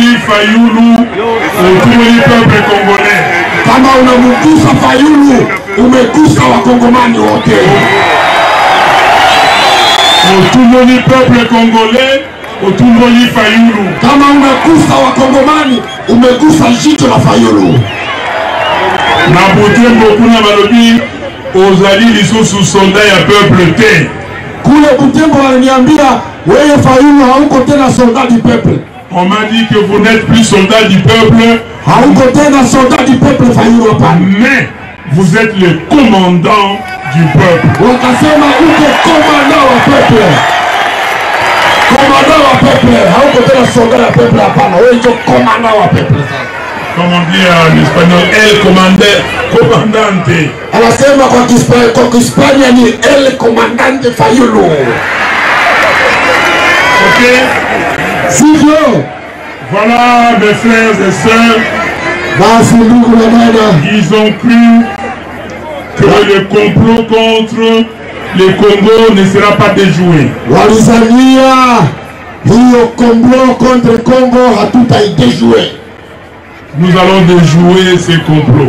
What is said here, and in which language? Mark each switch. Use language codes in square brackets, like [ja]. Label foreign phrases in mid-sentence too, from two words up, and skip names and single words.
[fr] Fayoulou, Otumoli peuple congolais. [sw] Kama unamgusa Fayulu, umegusa wakongomani wote. [fr] Otumoli peuple congolais, Otumoli Fayoulou. [sw] Kama umegusa wakongomani, umegusa jicho la Fayulu. [ln] Na Butembo kuna balobi ozali lisusu soldat ya peuple te. [sw] Kule Butembo waliniambia wewe Fayulu hauko tena [fr] soldat du peuple. On m'a dit que vous n'êtes plus soldat du peuple. [sw] Hauko tena [fr] soldat du peuple [sw] Fayulu hapa. [fr] Mais vous êtes le commandant du peuple. [sw] Wakasema uko commandant wa peuple. Commandant wa peuple. Hauko tena soldat wa peuple hapana. Wewe ndio commandant wa peuple sasa. [fr] Comme on dit en espagnol, [es] el comandante. [sw] Anasema kwa Kispania ni [es] el comandante [sw] Fayulu. Ok? Sivyo? [fr] Voilà mes frères et sœurs. [sw] Basi ndugu na dada, [fr] Ils ont cru que le complot contre le Congo ne sera pas déjoué. [sw] walizania hiyo [fr] complot contre [sw] Congo hatutaidejue. [fr] Nous allons déjouer ces complots.